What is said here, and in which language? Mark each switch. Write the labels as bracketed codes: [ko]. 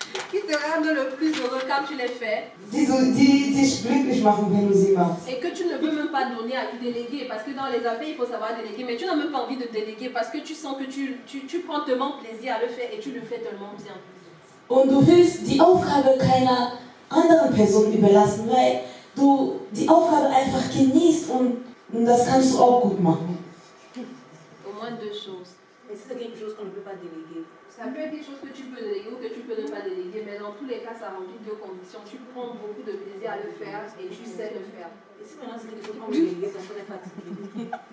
[fr] Qui te rendent le plus heureux quand tu les fais. [de] Die dich glücklich machen, wenn du sie machst. [fr] Et que tu ne veux même pas donner à déléguer. Parce que dans les affaires, il faut savoir déléguer. Mais tu n'as même pas envie de déléguer parce que tu sens que tu prends tellement plaisir à le faire et tu le fais tellement bien. [de] Und du willst die Aufgabe keiner anderen Person überlassen, weil du die Aufgabe einfach genießt und das kannst du auch gut machen. [fr] Au moins 2 choses. Et si c'est quelque chose qu'on ne peut pas déléguer? Ça peut être quelque chose que tu peux déléguer ou que tu peux ne pas déléguer, mais dans tous les cas, ça remplit 2 conditions. Tu prends beaucoup de plaisir à le faire et tu sais le faire. Et si maintenant c'est quelque chose qu'on veut déléguer parce qu'on est fatigué?